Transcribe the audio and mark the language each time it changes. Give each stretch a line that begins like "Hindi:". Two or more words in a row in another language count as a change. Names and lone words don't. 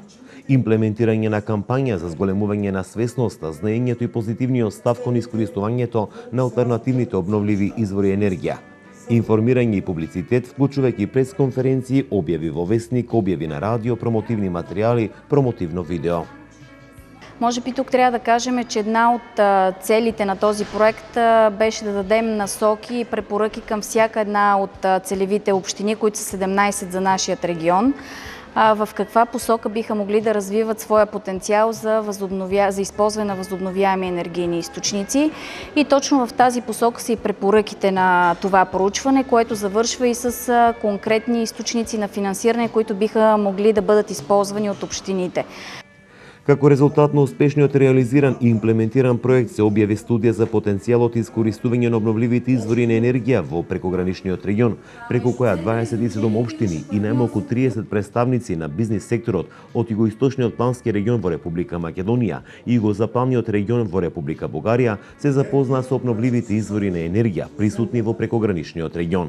Macedonian: Имплементирање на кампања за зголемување на свесноста, знаењето и позитивниот став кон искористувањето на алтернативните обновливи извори енергија. Информирање и публицитет, вклучувајќи пресконференции, објави во весник, објави на радио, промотивни материјали, промотивно видео.
Bulgarian: Може би тук трябва да кажем, че една от целите на този проект беше да дадем насоки и препоръки към всяка една от целевите общини, които са 17 за нашият регион, в каква посока биха могли да развиват своя потенциал за използване на възобновяеми енергийни източници. И точно в тази посока са и препоръките на това проучване, което завършва и с конкретни източници на финансиране, които биха могли да бъдат използвани от общините.
Macedonian: Како резултат на успешниот реализиран и имплементиран проект се објави студија за потенцијалот и искористување на обновливите извори на енергија во прекограничниот регион, преку која 27 општини и најмалку 30 представници на бизнис секторот од југоисточниот плански регион во Република Македонија и југозападниот регион во Република Бугарија се запознаа со обновливите извори на енергија присутни во прекограничниот регион.